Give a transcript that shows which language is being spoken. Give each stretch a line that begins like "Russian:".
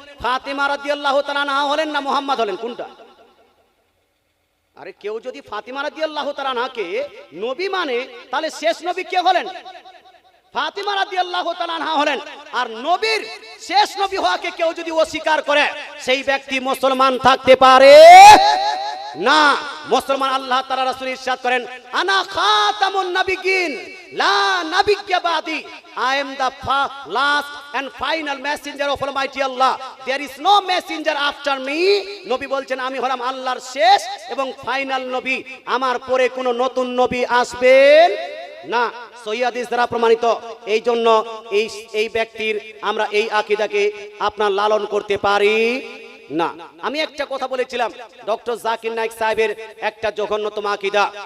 Bangla: ফাতিমা রাদিয়াল্লাহু তাআলা আনহা হলেন না মুহাম্মদ হলেন? কোনটা? আরে কেউ যদি ফাতিমা রাদিয়াল্লাহু তাআলা আনহাকে নবী মানে তাহলে শেষ নবী কে হলেন? ফাতিমা রাদিয়াল্লাহু তাআলা আনহা হলেন। আর নবীর শেষ নবী হওয়াকে কেউ যদি অস্বীকার করে সেই ব্যক্তি মুসলমান থাকতে পারে না। মুসলমান আল্লাহ তাআলা রাসূল ইরশাদ করেন,
Arabic: আনা খাতামুন নাবিয়্যিন লা নাবিয়্যা বাদি,
English: I am the last and final messenger of Almighty Allah, there is no messenger after me।
Bangla: নবী বলছেন আমি হলাম আল্লাহর শেষ এবং ফাইনাল নবী, আমার পরে কোনো নতুন নবী আসবেন না। সহিহ হাদিস দ্বারা প্রমাণিত। এই জন্য এই ব্যক্তির আমরা এই আকীদাকে আপনার লালন করতে পারি না। আমি একটা কথা বলেছিলাম, ডক্টর জাকির নায়েক সাহেবের একটা জঘন্যতম আকীদা।